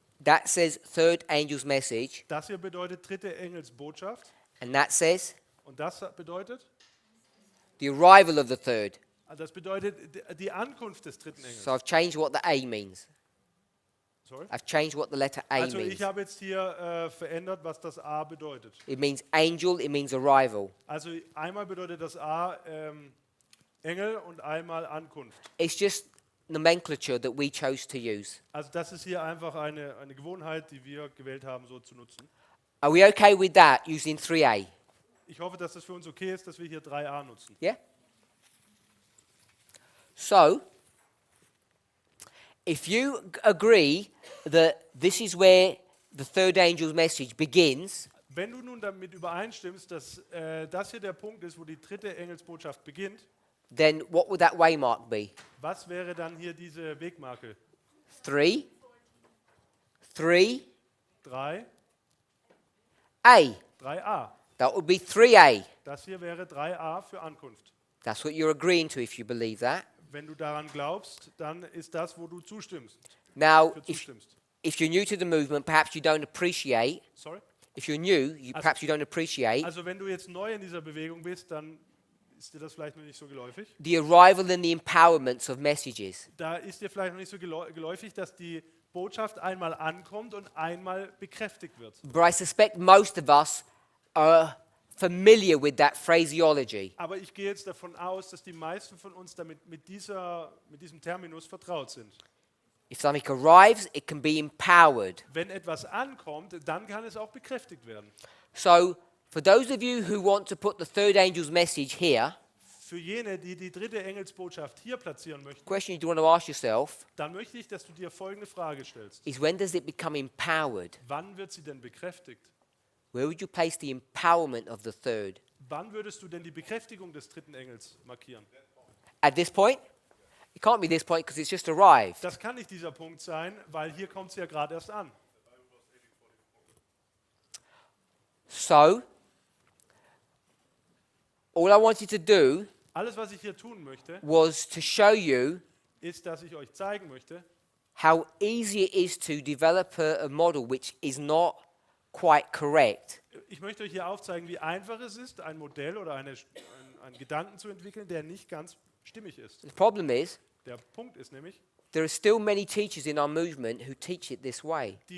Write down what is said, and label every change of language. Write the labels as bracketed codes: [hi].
[en] That says third angel's message, [de] Das hier bedeutet dritte Engelsbotschaft. [en] and that says [de] Und das bedeutet? [en] the arrival of the third. [de] Das bedeutet die Ankunft des dritten Engels. [en] So I've changed what the A means. Sorry? I've changed what the letter A [de] Also [en] means. [de] ich habe jetzt hier verändert, was das A bedeutet. [en] It means angel, it means arrival. [de] Also einmal bedeutet das A Engel und einmal Ankunft. [en] It's just nomenclature that we chose to use. [de] Also das ist hier einfach eine Gewohnheit, die wir gewählt haben, so zu nutzen. [en] Are we okay with that, using 3a? [de] Ich hoffe, dass das für uns okay ist, dass wir hier 3a nutzen. [en] Yeah? So, if you agree that this is where the third angel's message begins, [de] Wenn du nun damit übereinstimmst, dass das hier der Punkt ist, wo die dritte Engelsbotschaft beginnt, [en] then what would that waymark be? [de] was wäre dann hier diese Wegmarke? [en] 3, 3, 3, A. 3a. That would be 3a. [de] Das hier wäre 3a für Ankunft. [en] That's what you're agreeing to if you believe that. [de] Wenn du daran glaubst, dann ist das, wo du zustimmst. [en] Now, [de] Für [en] if [de] zustimmst. [en] you're new to the movement, perhaps you don't appreciate. Sorry? If you're new, perhaps you don't appreciate [de] Also wenn du jetzt neu in dieser Bewegung bist, dann ist dir das vielleicht noch nicht so geläufig. [en] the arrival and the empowerments of messages. [de] Da ist dir vielleicht noch nicht so geläufig, dass die Botschaft einmal ankommt und einmal bekräftigt wird. [en] But I suspect most of us are familiar with that phraseology. [de] Aber ich gehe jetzt davon aus, dass die meisten von uns damit mit diesem Terminus vertraut sind. [en] If something arrives, it can be empowered. [de] Wenn etwas ankommt, dann kann es auch bekräftigt werden. [en] So, for those of you who want to put the third angel's message here, [de] Für jene, die die dritte Engelsbotschaft hier platzieren möchten, [en] question you do want to ask yourself [de] dann möchte ich, dass du dir folgende Frage stellst. [en] is when does it become empowered? [de] Wann wird sie denn bekräftigt? [en] Where would you place the empowerment of the third? [de] Wann würdest du denn die Bekräftigung des dritten Engels markieren? [en] At this point? It can't be this point because it's just arrived. [de] Das kann nicht dieser Punkt sein, weil hier kommt es ja gerade erst an. [en] So, all I wanted to do [de] Alles, was ich hier tun möchte, [en] was to show you [de] ist, dass ich euch zeigen möchte, [en] how easy it is to develop a model which is not quite correct. [de] ich möchte euch hier aufzeigen, wie einfach es ist, ein Modell oder einen Gedanken zu entwickeln, der nicht ganz stimmig ist. [en] The problem is, [de] Der Punkt ist nämlich, [en] there are still many teachers in our movement who teach it this way.